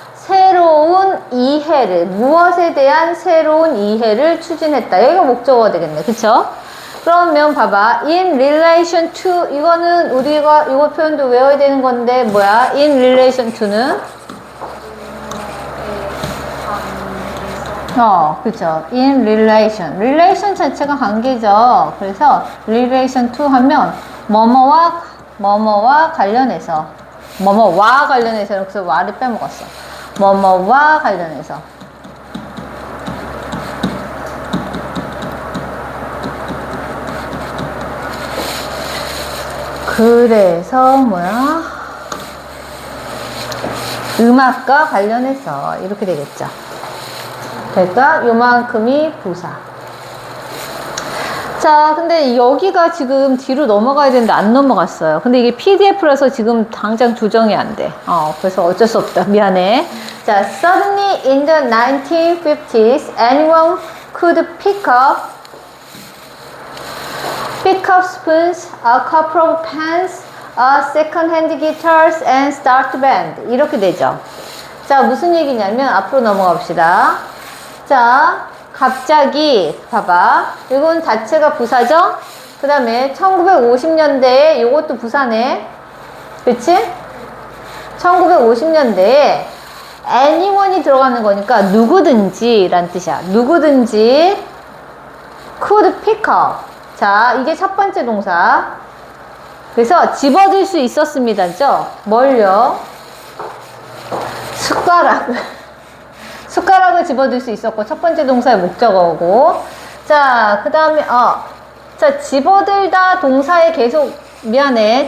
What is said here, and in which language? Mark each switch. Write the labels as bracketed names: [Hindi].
[Korean] 새로운 이해를, 무엇에 대한 새로운 이해를 추진했다. 여기가 목적어가 되겠네. 그쵸? 그러면 봐봐. in relation to 이거는 우리가 이거 표현도 외워야 되는 건데 뭐야? in relation to는 그쵸. in relation. relation 자체가 관계죠. 그래서 relation to 하면 뭐뭐와 관련해서 뭐뭐와 관련해서 그래서 와를 빼먹었어. 뭐뭐와 관련해서 그래서 뭐야? 음악과 관련해서 이렇게 되겠죠. 그러니까 요만큼이 부사. 자, 근데 여기가 지금 뒤로 넘어가야 되는데 안 넘어갔어요. 근데 이게 PDF라서 지금 당장 조정이 안 돼. 그래서 어쩔 수 없다. 미안해. [English] 자, suddenly in the 1950s, anyone could pick up spoons, a couple of pens, second-hand guitars, and start band. [Korean] 이렇게 되죠. 자, 무슨 얘기냐면 앞으로 넘어가 봅시다. 자, 갑자기 봐봐. 이건 자체가 부사죠? 그 다음에 1950년대에 이것도 부사네. 그치? 1950년대에 anyone이 들어가는 거니까 누구든지 란 뜻이야. 누구든지 [English] could pick up. [Korean] 자, 이게 첫 번째 동사. 그래서 집어들 수 있었습니다죠? 뭘요? 숟가락을 집어들 수 있었고, 첫 번째 동사의 목적어고. 자, 그 다음에, 자, 집어들다 동사에 계속, 미안해.